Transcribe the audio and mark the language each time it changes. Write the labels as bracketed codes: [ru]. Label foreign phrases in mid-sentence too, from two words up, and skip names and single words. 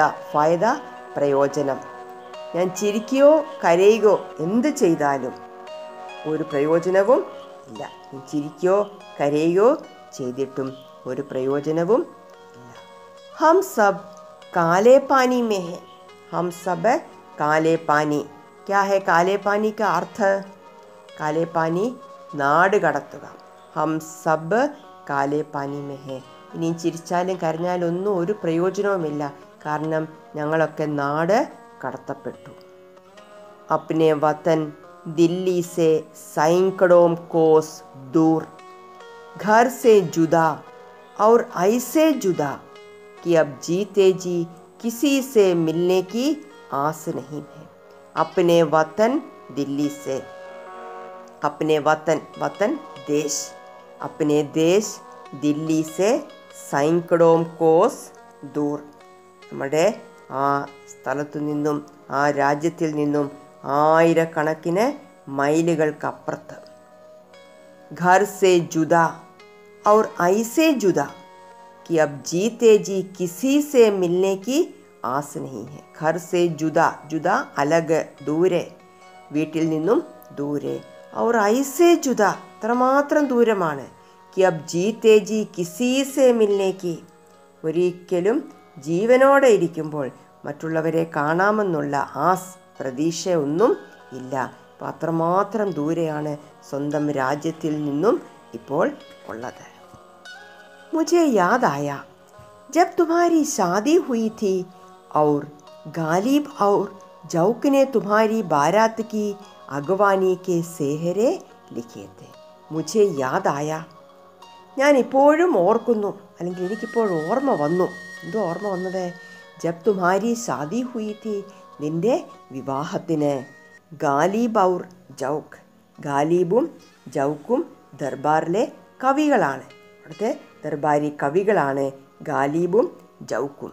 [ml] ഫായദ പ്രയോജനം. ഞാൻ ചിരിക്കുകയോ കരയുകയോ എന്ത് ചെയ്താലും ഒരു പ്രയോജനവും ഇല്ല. ഞാൻ ചിരിക്കുകയോ കരയുകയോ ചെയ്തിട്ടും ഒരു പ്രയോജനവും ഇല്ല. [hi] हम सब काले पानी में है. हम सब काले पानी. क्या है काले पानी का अर्थ? काले पानी [ml] നാട് കടത്തുക. [hi] हम सब काले पानी में है. [ml] ഇനി ചിരിച്ചാലും കരഞ്ഞാലും ഒന്നും ഒരു പ്രയോജനവുമില്ല, കാരണം ഞങ്ങളൊക്കെ നാട് കടത്തപ്പെട്ടു. [hi] अपने वतन दिल्ली से सैकड़ों कोस दूर, घर से जुदा और ऐसे जुदा कि अब जीते जी किसी से मिलने की आस नहीं है. अपने वतन दिल्ली से. अपने वतन, वतन देश. अपने देश दिल्ली से सैकड़ों कोस दूर. [ml] നമ്മുടെ ആ സ്ഥലത്തു നിന്നും ആ രാജ്യത്തിൽ നിന്നും ആയിരക്കണക്കിന് മൈലുകൾക്കപ്പുറത്ത്. [hi] घर से जुदा और ऐसे जुदा कि अब जीते जी किसी से मिलने की आस नहीं है. घर से जुदा, जुदा अलग, [ml] ദൂരെ, വീട്ടിൽ നിന്നും ദൂരെ. [hi] और ऐसे जुदा, [ml] അത്രമാത്രം ദൂരമാണ്. [hi] कि अब जीते जी किसी से मिलने की, [ml] ഒരിക്കലും ജീവനോടെ ഇരിക്കുമ്പോൾ മറ്റുള്ളവരെ കാണാമെന്നുള്ള ആസ്, പ്രതീക്ഷ ഒന്നും ഇല്ല. അപ്പോൾ അത്രമാത്രം ദൂരെയാണ് സ്വന്തം രാജ്യത്തിൽ നിന്നും ഇപ്പോൾ ഉള്ളത്. [hi] मुझे याद आया जब तुम्हारी शादी हुई थी और गालिब और जौक ने तुम्हारी बारात की अगवानी के सेहरे लिखे थे. मुझे याद आया. [ml] ഞാൻ ഇപ്പോഴും ഓർക്കുന്നു, അല്ലെങ്കിൽ എനിക്കിപ്പോൾ ഓർമ്മ വന്നു. എന്തോ ഓർമ്മ വന്നത്? [hi] जब तुम्हारी शादी हुई थी, [ml] നിൻ്റെ വിവാഹത്തിന്. ഗാലിബ് ഔർ ജൗക്ക്, ഗാലിബും ജൗക്കും ദർബാറിലെ കവികളാണ്, അവിടുത്തെ ദർബാരി കവികളാണ് ഗാലിബും ജൗക്കും.